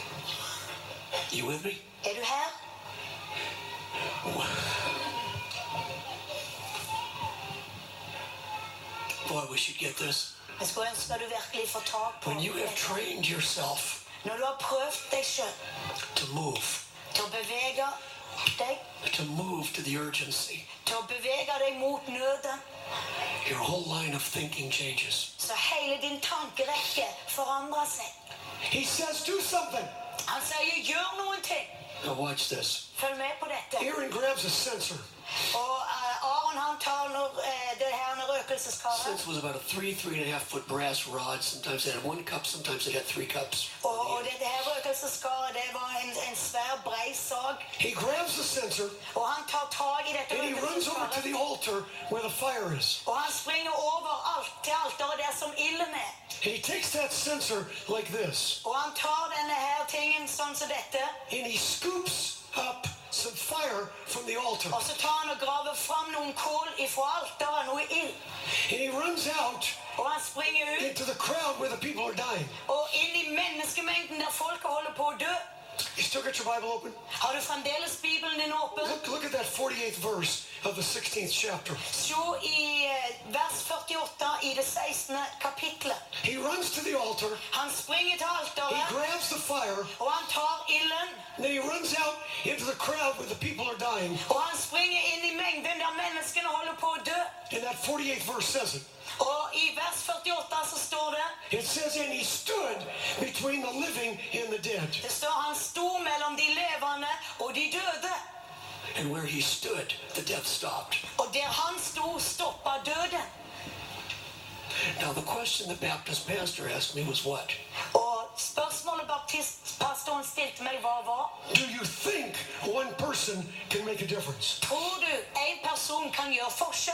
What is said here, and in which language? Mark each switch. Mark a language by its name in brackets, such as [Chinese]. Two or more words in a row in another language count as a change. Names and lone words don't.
[English] You with me? [Norwegian] Er du her? [English] Boy, we should get this. [Norwegian] Jeg skulle ønske du virkelig får tak på [English] When you have [Norwegian] det. [English] trained yourself [Norwegian] Når du har prøvd deg selv [English] to move [Norwegian] til å bevege deg, [English] to the urgency, [Norwegian] til å bevege deg mot nøden, [English] your whole line of thinking changes. [Norwegian] så hele din tankerekke forandrer seg. [English] He says, do something. [Norwegian] Han sier, gjør noen ting. [English] Now watch this. [Norwegian] Følg med på dette. [English] Aaron grabs a censer. [Norwegian] Og Aaron, han tar det her røkelseskaret. [English] Since it was about a 3.5 foot brass rod. Sometimes it had 1 cup, sometimes it had 3 cups. [Norwegian] Og dette her røkelseskaret, det var en svær brei sag. [English] He grabs the censer [Norwegian] Og han tar tag i dette [English] and he runs over to [Norwegian] røkelseskaret. [English] the altar where the fire is. [Norwegian] Og han springer over til alteret der som ilden er. [English] And he takes that censer like this. [Norwegian] Og han tar denne her tingen sånn som dette. [English] And he scoops up some fire from the altar. [Norwegian] Og så tar han og graver fram noen kål ifra alteret, noe ild. [English] And he runs out [Norwegian] Og han springer ut [English] into the crowd where the people are dying. [Norwegian] og inn i menneskemengden der folket holder på å dø. [English] You still got your Bible open? [Norwegian] Har du fremdeles Bibelen din åpen? [English] Look at that 48th verse of the 16th chapter. [Norwegian] Se i vers 48 i det 16. kapitlet. [English] He runs to the altar. [Norwegian] Han springer til [English] He [Norwegian] alteret, [English] grabs the fire. [Norwegian] og han tar ilden, [English] And then he runs out into the crowd where the people are dying. [Norwegian] og han springer inn i mengden der menneskene holder på å dø. [English] And that 48th verse says it. [Norwegian] Og i vers 48 så står det, [English] It says, and he stood between the living and the dead. [Norwegian] det står han sto mellom de levende og de døde. [English] And where he stood, the death stopped. [Norwegian] Og der han sto, stoppa døden. [English] Now the question the Baptist pastor asked me was what? [Norwegian] Og spørsmålet baptistpastoren stilte meg var, [English] Do you think one person can make a difference? [Norwegian] tror du en person kan gjøre forskjell?